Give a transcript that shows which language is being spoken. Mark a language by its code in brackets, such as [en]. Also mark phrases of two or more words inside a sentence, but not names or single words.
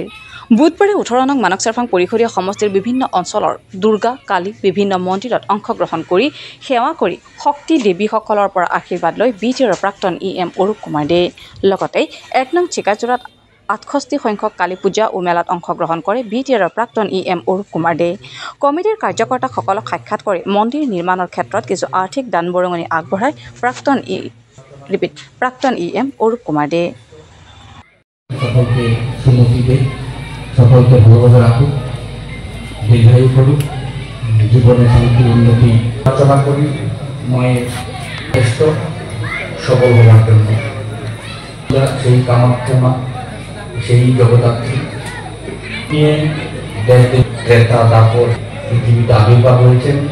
[as] বুধবাৰে 18 নং মানক চেৰফাং পৰিষদীয় সমষ্টিৰ বিভিন্ন অঞ্চলৰ দুৰ্গা কালী বিভিন্ন মন্দিৰত অংশগ্ৰহণ কৰি সেৱা কৰি শক্তি দেৱীসকলৰ পৰা আশীৰ্বাদ লৈ বিটিআৰৰ প্ৰাক্তন ইএম অৰূপ কুমাৰ দে লগতে 1 নং চিকাজোৰাত 68 সংখ্যক কালী পূজা ও মেলাত অংশগ্ৰহণ কৰে বিটিআৰৰ প্ৰাক্তন ইএম অৰূপ কুমাৰ দে। কমিটিৰ কাৰ্যকৰ্তাসকলক সাক্ষাৎ কৰি মন্দিৰ নিৰ্মাণৰ ক্ষেত্ৰত কিছু আৰ্থিক দান বৰঙণি আগবঢ়াই প্ৰাক্তন ইএম অৰূপ কুমাৰ দে। [bn] সকলকে সুমতি দে, সকলকে ভালোবাসা রাখুক, দীর্ঘায়ু করুক, জীবনের শান্তি উন্নতি প্রার্থনা করি মায়ের শ্রেষ্ঠ সবল হওয়ার জন্য। সেই কামাক্ষমা, সেই জগদ্ধাত্রী নিয়ে ক্রেতা দাপর পৃথিবীতে আবির্ভাব হয়েছেন।